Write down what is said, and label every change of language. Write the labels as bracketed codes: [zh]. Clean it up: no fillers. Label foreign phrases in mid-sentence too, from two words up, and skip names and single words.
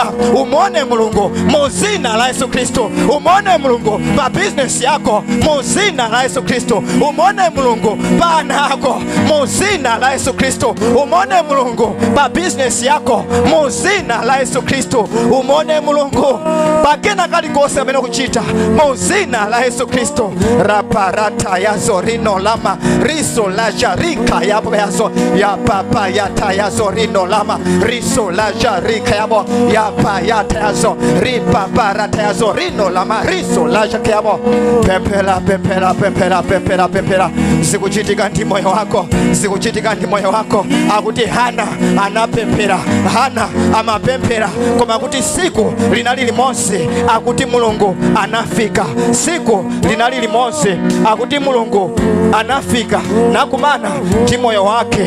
[ny] Umuone Mulungu mu zina la Yesu Kristo. Umuone Mulungu pa business yako mu zina la Yesu Kristo. Umuone Mulungu pa ana yako mu zina la Yesu Kristo. Umuone Mulungu pa business yako mu zina la Yesu Kristo. Umuone Mulungu pa kena kalikose amene kuchita mu zina la Yesu Kristo. Raparata yazo rino lama riso la jarika yabo yazo ya papa yata yazo rino lama riso la jarika yabo ya pa yata yazo ripa parata yazo rino lama riso la jarika yabo. Pepela pepela pepela pepela pepela. Sikuchitika ndi moyo wako, sikuchitika ndi moyo wako. Akuti Hana anapepera, Hana amapepera, koma kuti siku linali limodzi akuti Mulungu anafika. Siku linali limodzi akuti Mulungu anafika nakumana ndi moyo wake.